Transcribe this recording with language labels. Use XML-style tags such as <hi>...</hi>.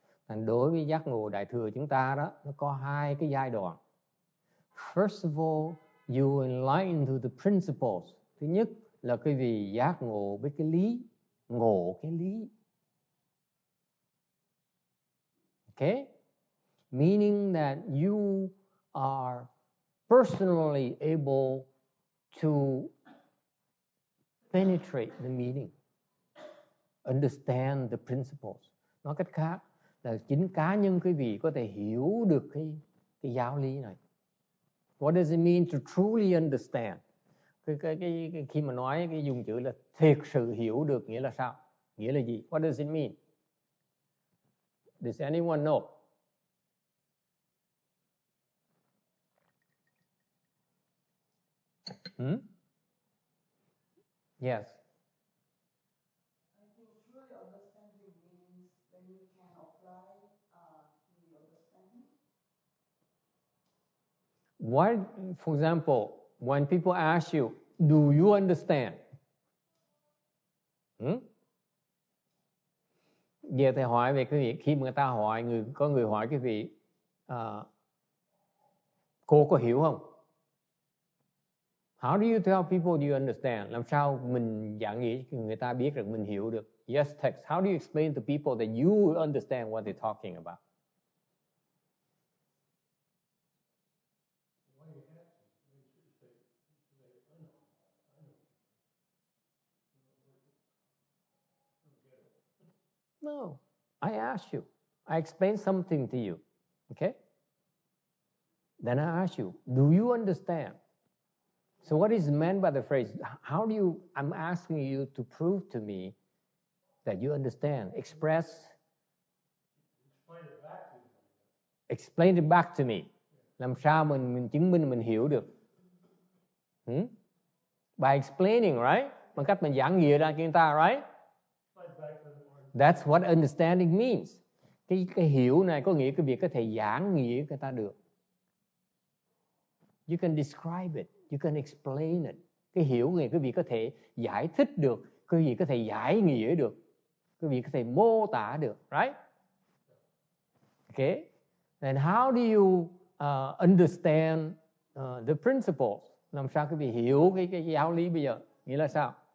<vi>Thành đối với giác ngộ Đại Thừa chúng ta đó, nó có hai cái giai đoạn.</vi> <en>First of all, you enlighten to the principles.</en> <vi>Thứ nhất là quý vị giác ngộ với cái lý, ngộ cái lý.</vi> <en>Okay? Meaning that you are personally able to penetrate the meaning, understand the principles.</en> <vi>Nói cách khác là chính cá nhân quý vị có thể hiểu được cái giáo lý này.</vi> <en>What does it mean to truly understand?</en> <vi>Khi mà nói cái dùng chữ là thiệt sự hiểu được nghĩa là sao? Nghĩa là gì?</vi> <en>What does it mean? Does anyone know? Yes. I think truly understanding means when you can apply the understanding. What, for example, when people ask you, do you understand?</en> <vi>Giờ thầy hỏi về cái việc khi mà người ta hỏi có người hỏi cái vị cô có hiểu không?</vi> <en>How do you tell people you understand?</en> <vi>Làm sao mình giảng nghĩa cho người ta biết rằng mình hiểu được?</vi> <en>Yes, text. How do you explain to people that you understand what they're talking about? No, I asked you. I explained something to you. Okay? Then I ask you, do you understand? So what is meant by the phrase, I'm asking you to prove to me that you understand. Explain it back to me.</en> <vi>Làm sao mình chứng minh mình hiểu được?</vi> <en>By explaining, right?</en> <vi>Bằng cách mình giảng nghĩa ra cho người ta, right?</vi> <en>That's what understanding means.</en> <vi>Cái hiểu này có nghĩa cái việc có thể giảng nghĩa người ta được.</vi> <en>You can describe it. You can explain it.</en> <vi>Cái hiểu nghĩa cái việc có thể giải thích được, cái việc có thể giải nghĩa được, cái việc có thể mô tả được, right?</vi> <en>Okay. And how do you understand the principles?</en> <vi>Làm sao quý vị hiểu cái giáo lý bây giờ? Nghĩa là sao?</vi>